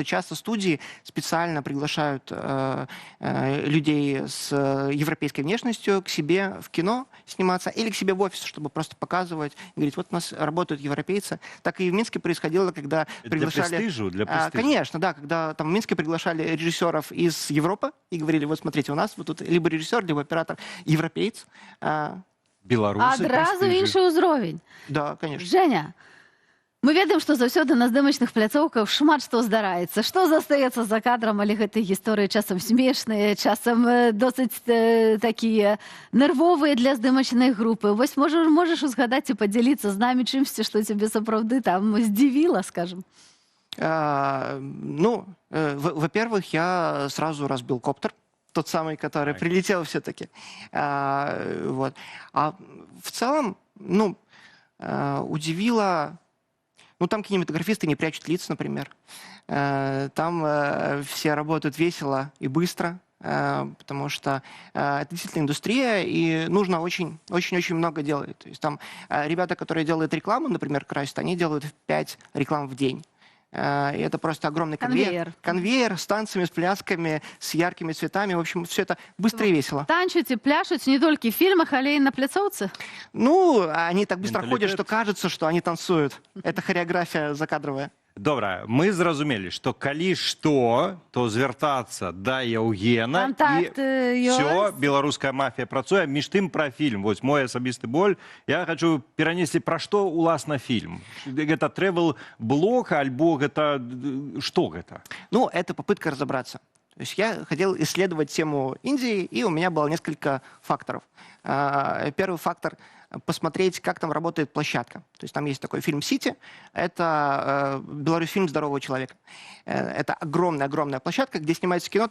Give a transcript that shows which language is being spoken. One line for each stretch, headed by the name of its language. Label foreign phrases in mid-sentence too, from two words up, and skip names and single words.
Russian: Часто студии специально приглашают людей с европейской внешностью к себе в кино сниматься или к себе в офис, чтобы просто показывать и говорить, вот у нас работают европейцы. Так и в Минске происходило, когда приглашали... Для престижа. Конечно, да, когда там в Минске приглашали режиссеров из Европы и говорили, вот смотрите, у нас вот тут либо режиссер, либо оператор европеец.
Belarusian: Беларусы, Адразу іншы ўзровень.
Russian: Да, конечно.
Belarusian: Женя, мы ведаем, што заўсёды на здымачных пляцоўках шмат што здараецца. Што застаецца за кадрам, але гэтыя гісторыі часам смешныя, часам досыць такія нервовыя для здымачнай групы. Вось можаш узгадаць і падзяліцца з намі чымсьці, што цябе сапраўды там здзівіла,
Russian: скажем? Ну, во-первых, я сразу разбил коптер. Тот самый, который прилетел все-таки. Вот. А в целом, ну, удивило... Ну, там кинематографисты не прячут лиц, например. Там все работают весело и быстро, потому что это действительно индустрия, и нужно очень-очень много делать. То есть там ребята, которые делают рекламу, например, красят, они делают 5 реклам в день. И это просто огромный конвейер. Конвейер с танцами, с плясками, с яркими цветами. В общем, все это быстро и весело.
Belarusian: Танчуць і пляшуць не толькі
Russian: в фильмах,
Belarusian: але і на пляцоўцы?
Russian: Ну, они так быстро ходят, что кажется, что они танцуют. Это хореография закадровая.
Belarusian: Добра, мы зразумелі, што калі што, то звяртацца да Яўгена, Контакт і все, беларуская мафія працуе. Між тым пра фільм, вось мой асабісты боль,
Russian: я хочу
Belarusian: перанесці пра што уласна фільм. Гэта тревел-блог, альбо гэта... Што гэта?
Russian: Ну, это попытка разобраться. То есть я хотел исследовать тему Индии, и у меня было несколько факторов. Первый фактор — посмотреть, как там работает площадка. То есть там есть такой фильм «Сити». Это белорусский фильм «Здорового человека». Это огромная площадка, где снимается кино.